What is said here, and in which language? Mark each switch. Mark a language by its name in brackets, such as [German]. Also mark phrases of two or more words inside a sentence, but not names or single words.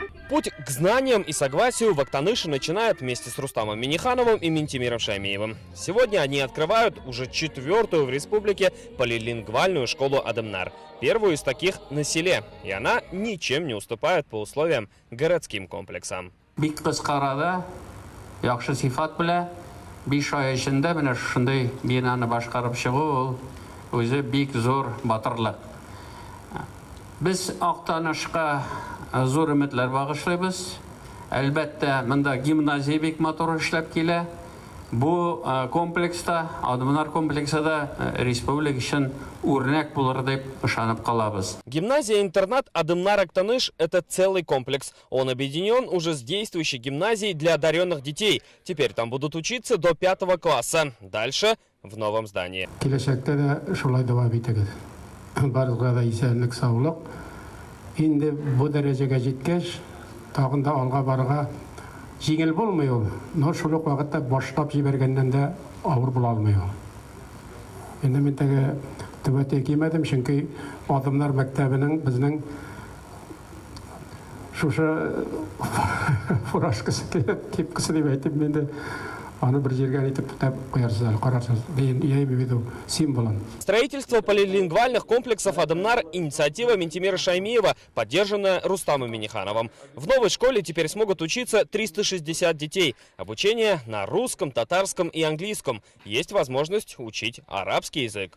[Russian] путь к знаниям и согласию в Актаныше начинают вместе с Рустамом Минихановым и Ментимиром Шаймиевым. Сегодня они открывают уже 4-ю в республике полилингвальную школу Адымнар. Первую из таких на селе. И она ничем не уступает по условиям городским комплексам. [Tatar] Яхшы сифат белән 5 ай эчендә менә шундый бинаны башкарып чыгу үзе бик зур батырлык. Без Актанышка зур өметләр багышлыйбыз. Әлбәттә, монда гимназия бик матур эшләп килә. Бу комплекста, Адымнар комплексында республика өчен үрнәк булыр дип ышанып калабыз. [Russian] Гимназия-интернат Адымнар-Актаныш – это целый комплекс. Он объединен уже с действующей гимназией для одаренных детей. Теперь там будут учиться до 5 класса. Дальше в новом здании. [Tatar] Киләчәктә дә шулай дәвам итәбез. Барыгызга да исәнлек, саулык. Инде бу дәрәҗәгә җиткәч, тагын да алга барырга җиңел булмый ул. Но шул ук вакытта башлап җибәргәннән дә авыр була алмый ул. Инде мин тәгә төбәтә кимәдем, чөнки Адымнар мәктәбенең безнең шушы фуражкасы кепкасы дип әйтеп менде аны бер җиргә итеп тәп куярсыз, карарсыз. [Russian] Я имею в виду символом. Строительство полилингвальных комплексов Адымнар – инициатива Ментимира Шаймиева, поддержанная Рустамом Минихановым. В новой школе теперь смогут учиться 360 детей. Обучение на русском, татарском и английском. Есть возможность учить арабский язык.